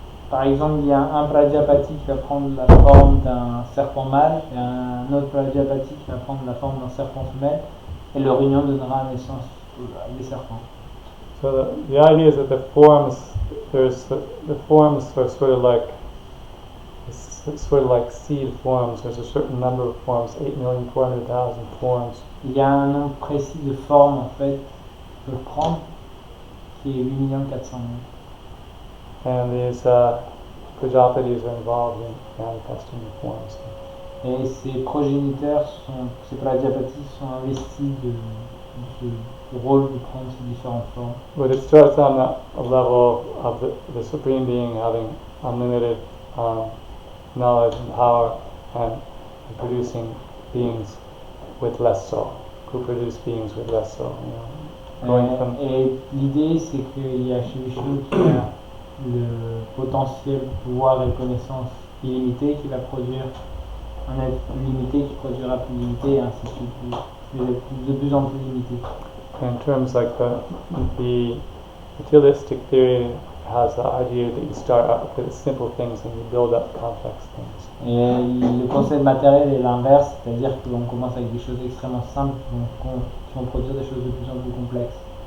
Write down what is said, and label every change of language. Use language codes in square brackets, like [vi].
[fr] Par exemple, il y a un Prajapati qui va prendre la forme d'un serpent mâle et un autre Prajapati qui va prendre la forme d'un serpent femelle, et leur union donnera naissance à des serpents. [en] So the idea is that the forms are sort of like it's sort of like seed forms. There's a certain number of forms, 8,400,000 forms. [fr] Il y a un nombre précis de formes en fait qu'ils peuvent prendre, qui est 8 400 000. [en] And these Prajapatis are involved in manifesting the forms. [fr] Et ces progéniteurs, ces Prajapatis sont investis de ce rôle de prendre ces différentes formes. [en] But it starts on a level of the Supreme Being having unlimited knowledge and power and producing beings with less soul, who produce beings with less soul. [fr] Et l'idée, c'est qu'il y a chez Vishnu qui a le potentiel, pouvoir et connaissance illimité, qui va produire un être limité, qui produira plus limité, et ainsi de suite, de plus en plus limité. [en] In terms like the materialistic theory has the idea that you start out with simple things and you build up complex things. [fr] Et le concept matériel est l'inverse, c'est-à-dire que l'on commence avec des choses extrêmement simples qui vont produire des choses de plus en plus complexes.